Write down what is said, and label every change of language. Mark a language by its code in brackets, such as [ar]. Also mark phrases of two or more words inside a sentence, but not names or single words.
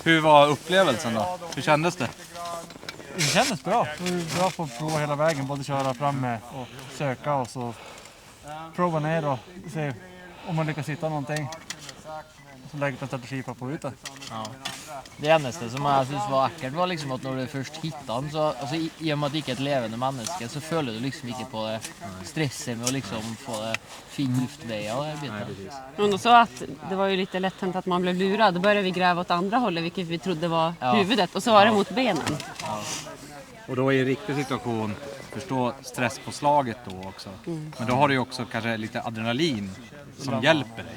[sv] Hur var upplevelsen då? Hur kändes det? Det kändes bra. Det var bra att få prova hela vägen, både köra fram med och söka och så prova ner och se om man lyckas hitta någonting. Så lägger en strategi för att få ut det. [no] Ja. Det eneste som jeg synes var ekkelt var liksom at når du først hittet den, så altså, i og med at det ikke er et levende menneske, så føler du liksom ikke på det stresset med [sv] att liksom få det fin luftväg av det biten. Men de sa att det var ju lite lätt hänt att man blev lurad. Då började vi gräva åt andra hållet, vilket vi trodde var huvudet. Och så var det mot benen. Och då i en riktig situation, förstå stresspåslaget då också. Men då har du ju också kanske lite adrenalin som hjälper dig.